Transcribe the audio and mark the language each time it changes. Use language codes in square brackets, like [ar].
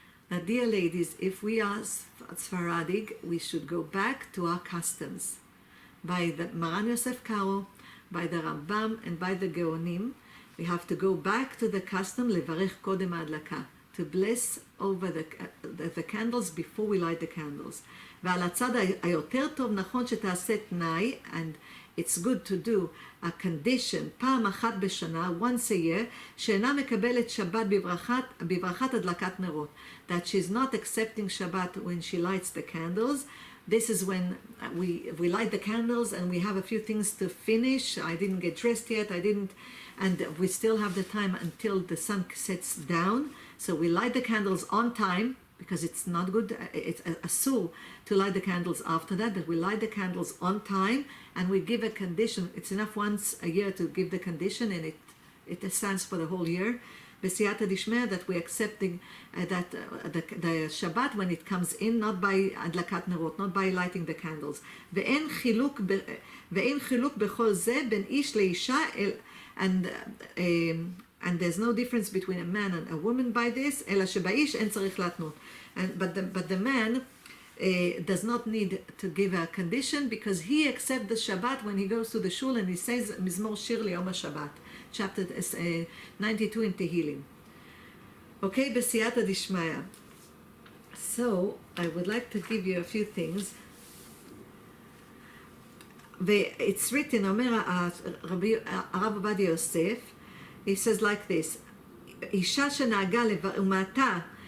[en] Now, dear ladies, if we are Sfaradic, we should go back to our customs. By the Maran Yosef Karo, by the Rambam, and by the Geonim, we have to go back to the custom, [he] levarech kodem adlaka, [en] to bless over the candles before we light the candles. [he] ועל הצד היותר טוב נכון שתעשה תנאי, [en] and it's good to do a condition, [he] פעם אחת בשנה, [en] once a year, [he] שאינה מקבלת שבת בברכת הדלקת נרות. [en] That she's not accepting Shabbat when she lights the candles. This is when we light the candles and we have a few things to finish. I didn't get dressed yet, and we still have the time until the sun sets down. So we light the candles on time, because it's not good, it's asur to light the candles after that, but we light the candles on time, and we give a condition. It's enough once a year to give the condition, and it stands for the whole year. B'siyata dishmeh, that we're accepting that the Shabbat when it comes in, not by [he] adlakat nerot, [en] not by lighting the candles. [he] Ve'en chiluk bechol zeh ben ish leisha, [en] and there's no difference between a man and a woman by this, [he] אלא שבאיש אין צריך להתנות. [en] But the man does not need to give a condition, because he accepts the Shabbat when he goes to the shul and he says [he] מזמור שיר ליום השבת, [en] chapter 92 in Tehillim. Okay, בסייעתא דשמיא. So, I would like to give you a few things. It's written, [he] אומר הרב עובדיה יוסף, [en] he says like this, [he] אישה שנהגה ומעתה